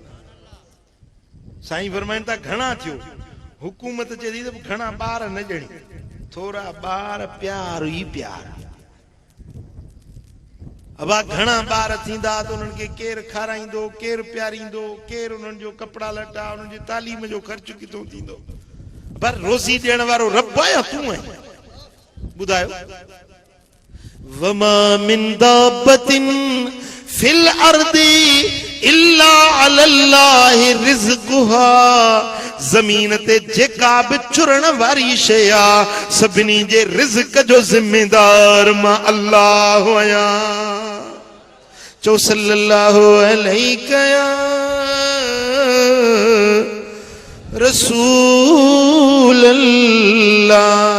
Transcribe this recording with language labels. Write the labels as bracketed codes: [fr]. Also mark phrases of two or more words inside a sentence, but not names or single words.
[sd] साईं फरमाइनि था घणा थियो, हुकूमत चए थी त घणा ॿार न ॼणी, थोरा ॿार प्यार ई प्यार। अबा घणा ॿार थींदा त उन्हनि खे केरु खाराईंदो, केरु प्यारींदो, केरु उन्हनि जो कपिड़ा लटा, उन्हनि जी तालीम जो ख़र्चु किथां थींदो? पर रोज़ी ॾियण वारो रब आहे या तूं आहीं? ॿुधायो। [ar] وما من دابة في الأرض إلا على الله رزقها. [sd] ज़मीन ते जेका बि चुरण वारी शइ आहे सभिनी जे रिज़्क़ जो ज़िम्मेदार मां अल्लाह आहियां। चओ [ar] صلى الله عليه يا رسول الله.